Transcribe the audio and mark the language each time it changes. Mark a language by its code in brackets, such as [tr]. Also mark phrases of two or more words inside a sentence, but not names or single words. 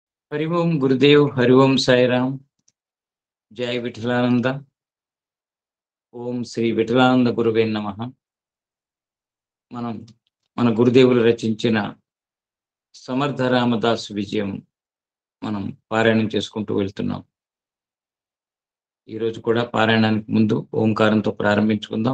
[sa] हरि ओम गुरुदेव हरि ओम साईराम जय विठलानंद ఓం శ్రీ విఠలానంద గురువే నమః. [te] మనం మన గురుదేవులు రచించిన సమర్థ రామదాసు విజయం మనం పారాయణం చేసుకుంటూ వెళ్తున్నాం. ఈరోజు కూడా పారాయణానికి ముందు ఓంకారంతో ప్రారంభించుకుందాం.